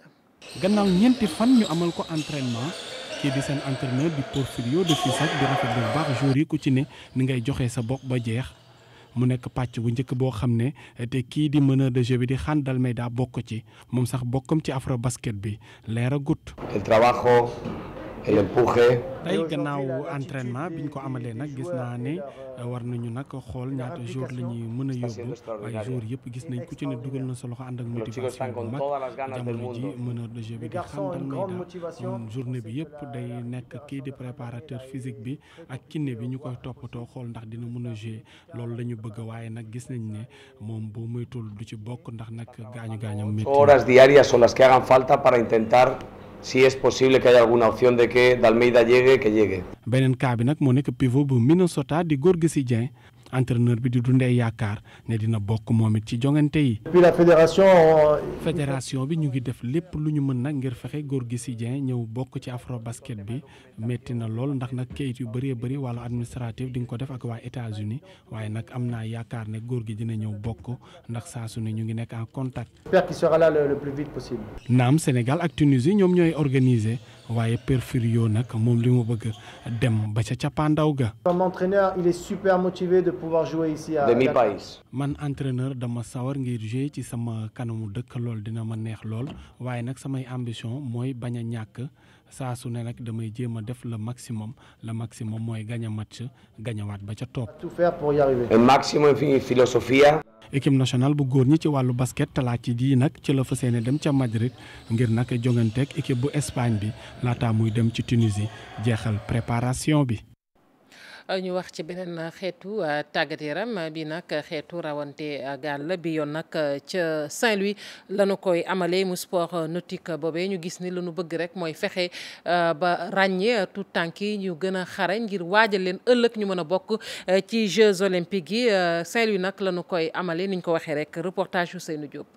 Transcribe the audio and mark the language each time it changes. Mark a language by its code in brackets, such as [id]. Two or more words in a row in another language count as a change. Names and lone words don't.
[wo] gannaaw ñeenti fan ñu amal ko entraînement kii di seen entraîneur di Porfirio de Fisac di rafetlu bu baax joueurs yi ku ci ne ni ngay joxe sa bopp ba jeex mu nekk pàcc bu njëkk boo xam ne te kii di [fr] meneur de jeu [wo] bi di Juan Dalméda bokk ci moom sax bokkam ci afro basket bi leer a gut. [es] El trabajo el empuje. [wo] tey gannaaw entraînement biñ ko amalee nag gis naa ne war nañu nag xool ñaata jour la ñuy mën a yóbbu waaye jour yëpp gis nañ ku ci ne dugal na sa loxo ànd ak motivation bu mag jamono ji [fr] meneur de jeu [wo] bi di Xandal Mayda journée bi yëpp day nekk kii di [fr] préparateur physique [wo] bi ak kiné bi ñu koy toppatoo xool ndax dina mën a jouer loolu la ñu bëgg waaye nag gis nañ ne moom boo moytul du ci bokk ndax nag gaañu-gaañam métti. [es] Horas diarias son las que hagan falta para intentar. Si es posible que haya alguna opción de que Dalmeida llegue, que llegue. [wo] beneen cas bi nag moo nekk pivot bu Minnesota di Gorgui Dieng entraîneur bi di Dundee Yaakaar ne dina bokk moom it ci jongante yi. [fr] Depuis la [wo] fédération bi ñu ngi def lépp lu ñu mën nag ngir fexe Gorgui Dieng ñëw bokk ci afro basket bi métti na lool ndax nag kayit yu bëree bëri wàllu administratif di nga ko def ak waa États-Unis waaye nag am naa yaakaar ne góor gi dina ñëw bokk ndax saa su ne ñu ngi nekk [fr] en contact. J'espère qu'il sera là le plus vite possible. [wo] naam Sénégal ak Tunisie ñoom ñooy organiser waaye Porfirio nag moom li mu bëgg dem ba ca cappaandaw ga. [fr] Comme entraîneur, il est super motivé de pouvoir jouer ici à [es] de mi país. [wo] man entraîneur dama sawar ngir jouer ci sama kanamu dëkk lool dina ma neex lool waaye nag samay ambition mooy bañ a ñàkk saa su ne nag damay jéem a def [fr] le maximum [wo] mooy gañ match gañawaat ba ca topp. [fr] Tout faire pour y arriver. [es] El máximo en filosofía. [fr] équipe nationale [wo] bu góor ñi ci wàllu basket talaata ji nag ci la fas yéene dem ca Madrid ngir nag jonganteeg équipe bu Espagne bi laataa muy dem ci Tunisie jeexal préparation bi. ñu wax ci beneen xeetu tàggat yaram bi nag xeetu rawante gaal la bi yoon nag ca Saint-Louis lañu koy amalee mu [fr] sport nautique [wo] boobee ñu gis ni lañu bëgg rek mooy fexe ba ràññee tout tànk yi ñu gën a xarañ ngir waajal leen ëllëg ñu mën a bokk ci Jeux olympiques yi Saint-Louis nag lañu koy amalee ni ñu ko waxee rek reportage Ousseynou Diop.